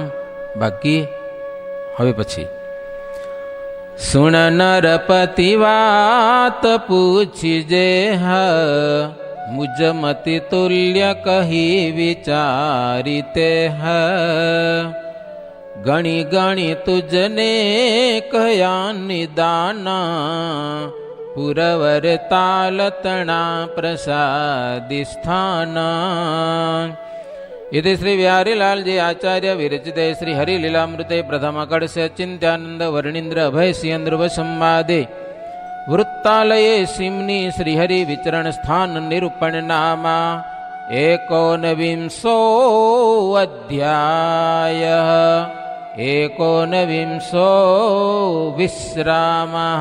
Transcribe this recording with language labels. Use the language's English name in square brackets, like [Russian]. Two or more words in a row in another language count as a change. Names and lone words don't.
[Gujarati] બાકી હવે પછી સુણ નરપતિ વાત પૂછી જે હ, મુજમતિ તુલ્ય કહી વિચારી તે હ. ગણી ગણી તુજને કયા નિદાના, પુરવર તાલતણા પ્રસાદિ સ્થાના. [Sanskrit] इति श्री बिहारीलाल जी आचार्य विरचिते श्री हरिलीलामृते प्रथम कड़स्य चिंत्यानंद वर्णींद्र अभय सियंद्र संवादे वृत्तालये सिमनी श्री हरि विचरण स्थान निरूपण नामा 19 अध्याय 19 विश्रामः.